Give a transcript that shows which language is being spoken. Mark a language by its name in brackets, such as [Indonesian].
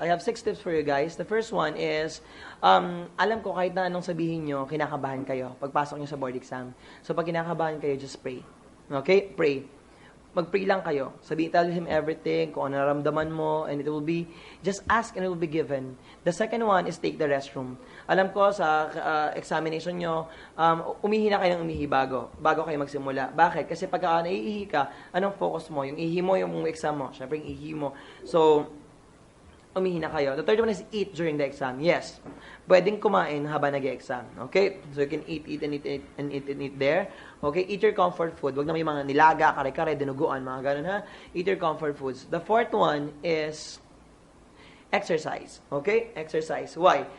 [Filipino] I have 6 tips for you guys. The first one is, alam ko kahit na anong sabihin nyo, kinakabahan kayo pagpasok nyo sa board exam. So pag kinakabahan kayo, just pray. Okay? Pray. Mag-pray lang kayo. [English] Tell him everything, kung ano naramdaman mo, and it will be, just ask and it will be given. The second one is take the restroom. [Filipino] Alam ko sa examination nyo, umihi na kayo ng umihi bago kayo magsimula. Bakit? Kasi pagka naiihi ka, anong focus mo? Yung ihi mo, yung exam mo. Siyempre, yung ihi mo. [English] So, umihi na kayo. The third one is eat during the exam. Yes. Pwedeng kumain habang nag-exam. Okay? So, you can eat there. Okay? Eat your comfort food. Huwag na may mga nilaga, kare-kare, dinuguan, mga ganun ha. Eat your comfort foods. The fourth one is Exercise. Okay? Exercise. Why?